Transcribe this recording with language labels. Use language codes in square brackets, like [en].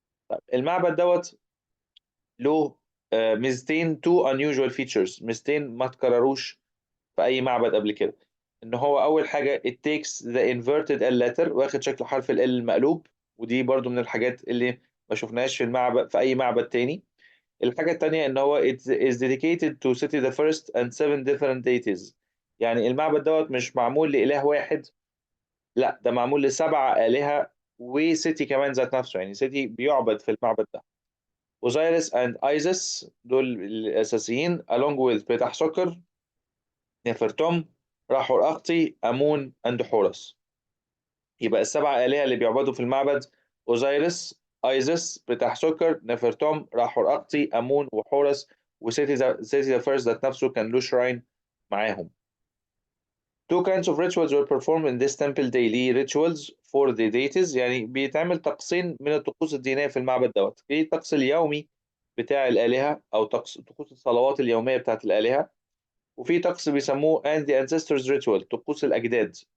[ar] طيب المعبد دوت له ميزتين، تو [en] unusual features، [ar] ميزتين ما تكرروش في اي معبد قبل كده. ان هو اول حاجه [en] it takes the inverted L letter، [ar] واخد شكل حرف ال المقلوب، ودي برضو من الحاجات اللي ما شفناهاش في المعبد في اي معبد تاني. الحاجة التانية إن هو [en] it is dedicated to city the first and 7 different deities. [ar] يعني المعبد دوت مش معمول لإله واحد، لا ده معمول ل7 آلهة وسيتي كمان ذات نفسه، يعني سيتي بيعبد في المعبد ده. اوزيريس اند ايزس دول الاساسيين [en] along with [ar] بتاح سكر، نفرتوم، راحور اختي، امون اند حورس. يبقى ال7 آلهة اللي بيعبدوا في المعبد اوزيريس، ايزس، بتاح سكر، نفرتوم، راحور اختي، امون، وحورس. سيتي ذا فيرست ذات نفسه كان له شراين معاهم. [en] Two kinds of rituals were performed in this temple daily rituals for the deities. [ar] يعني بيتعمل طقسين من الطقوس الدينية في المعبد دوت. في الطقس اليومي بتاع الآلهة أو طقوس الصلوات اليومية بتاعت الآلهة، وفي طقس بيسموه [en] and the ancestors ritual [ar] طقوس الأجداد.